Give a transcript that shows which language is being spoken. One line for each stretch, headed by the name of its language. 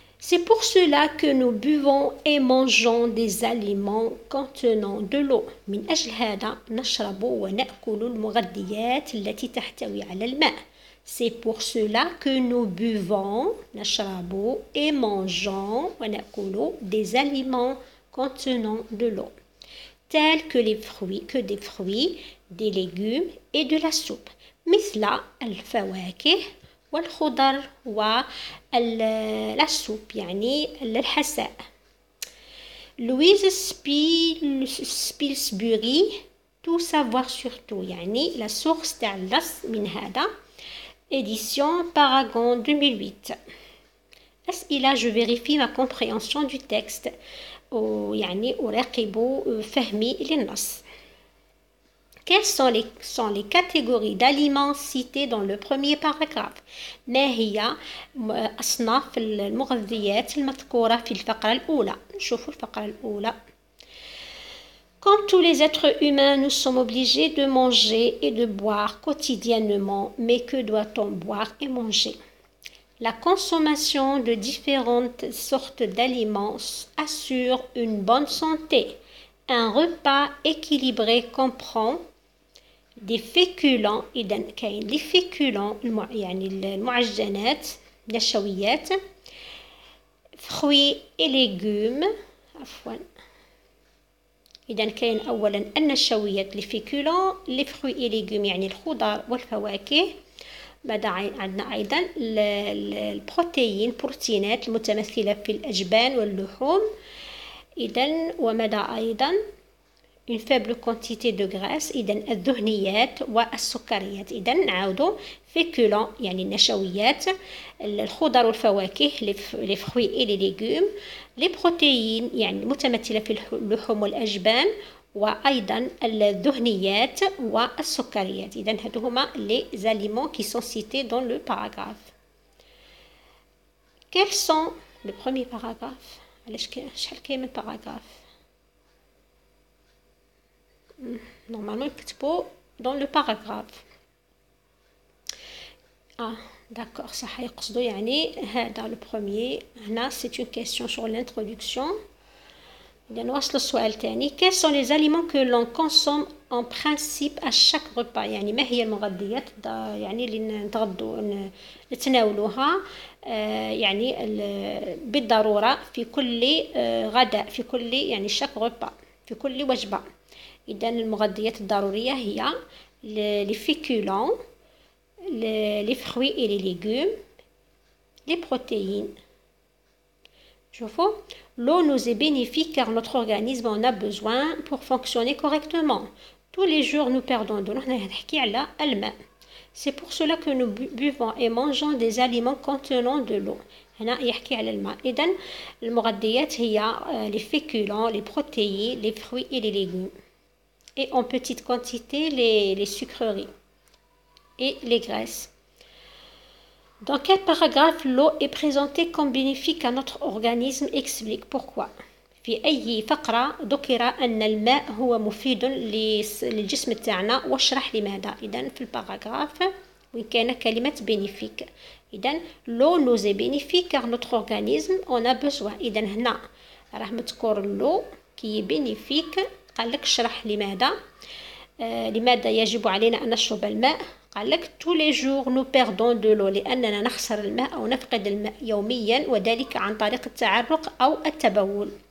French: C'est pour cela que nous buvons et mangeons des aliments contenant de l'eau.
Arabic: من أجل هذا نشرب ونأكل المغذيات التي تحتوي على الماء.
French: C'est pour cela que nous buvons, نشرب et mangeons ونأكل des aliments contenant de l'eau, tels que les fruits, des fruits, des légumes et de la soupe,
Arabic: مثل الفواكه والخضر والسوب يعني الحساء.
French: Louise Spilsbury, tout savoir sur tout يعني la source
Arabic: تاع اللص من هذا.
French: Édition Paragon 2008. أسئلة. Je vérifie ma compréhension du texte.
Arabic: يعني أراقب فهمي للنص.
French: Quelles sont les catégories d'aliments citées dans le premier paragraphe؟
Arabic: ما هي أصناف المغذيات المذكورة في الفقرة الأولى؟ نشوفوا الفقرة الأولى.
French: Comme tous les êtres humains, nous sommes obligés de manger et de boire quotidiennement. Mais que doit-on boire et manger? La consommation de différentes sortes d'aliments assure une bonne santé. Un repas équilibré comprend des féculents.
Arabic: إذا كاين les féculents يعني المعجنات نشويات
French: fruits et légumes
Arabic: عفوا. إذا كاين أولا النشويات les féculents
French: les fruits et légumes
Arabic: يعني الخضار والفواكه. بعد عندنا أيضا البروتين بروتينات المتمثلة في الأجبان واللحوم. إذا وماذا أيضا
French: une faible quantité de graisse.
Arabic: إذا الدهنيات والسكريات. إذا نعاودوا féculents يعني النشويات الخضر والفواكه
French: les fruits et les légumes les protéines
Arabic: يعني المتمثلة في اللحوم والأجبان وأيضا الدهنيات والسكريات. إذا هادو هما
French: les aliments qui sont cités dans le paragraphe. Quels sont le premier paragraphe؟
Arabic: علاش شحال كاين من
French: paragraphe؟ normalement يكتبوا dans le paragraphe.
Arabic: d'accord صح يقصدوا يعني هذا
French: le premier. هنا c'est une question sur l'introduction.
Arabic: إذا نواصل السؤال الثاني.
French: quels sont les aliments que l'on consomme en principe à chaque repas؟
Arabic: يعني ما هي المغذيات يعني اللي نتغدوا نتناولوها يعني بالضرورة في كل غداء في كل يعني chaque repas في كل وجبة. إذا المغذيات الضرورية هي
French: les féculents les fruits et les légumes les protéines. شوفوا l'eau nous est bénéfique car notre organisme en a besoin pour fonctionner correctement. tous les jours nous perdons de l'eau.
Arabic: هنا نحكي على الماء.
French: c'est pour cela que nous buvons et mangeons des aliments contenant de l'eau.
Arabic: هنا يحكي على الماء. إذا المغذيات هي
French: les féculents les protéines les fruits et les légumes et en petite quantité les sucreries et les graisses. Dans quel paragraphe l'eau est présentée comme bénéfique à notre organisme? Explique pourquoi.
Arabic: في أي فقرة ذكر أن الماء هو مفيد للجسم تاعنا واشرح لماذا. إذن في الباراغراف وين كان كلمة bénéfique.
French: إذن l'eau nous est bénéfique car notre organisme en a besoin.
Arabic: إذن هنا راه مذكور
French: l'eau qui est bénéfique.
Arabic: قال لك اشرح لماذا لماذا يجب علينا أن نشرب الماء. قال لك
French: tous les jours nous perdons de l'eau
Arabic: لأننا نخسر الماء أو نفقد الماء يوميا وذلك عن طريق التعرق أو التبول.